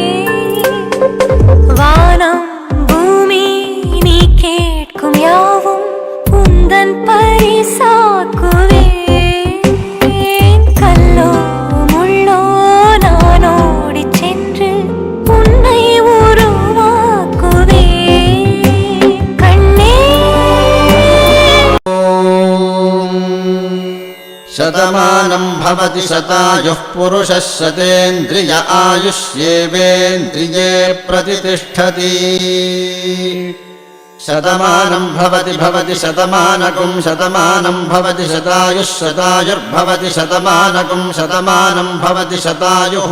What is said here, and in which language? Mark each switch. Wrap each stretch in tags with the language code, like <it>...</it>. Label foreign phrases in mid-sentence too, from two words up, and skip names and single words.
<ta>வானம் பூமி நீ கேட்கும் யாவும் உந்தன் பரிசாக்குவேன். கல்லோ முள்ளோ நான் ஓடிச் சென்று உன்னை உருவாக்குவேன். கண்ணே</ta> <sa>शतमानं भवति शतायुः पुरुषः शतेन्द्रिय आयुष्येवेन्द्रिये प्रतिष्ठति. शतमानं भवति भवति शतमानकं शतमानं भवति शतायुः शतायुर्भवति शतमानकं शतमानं भवति शतायुः.</sa>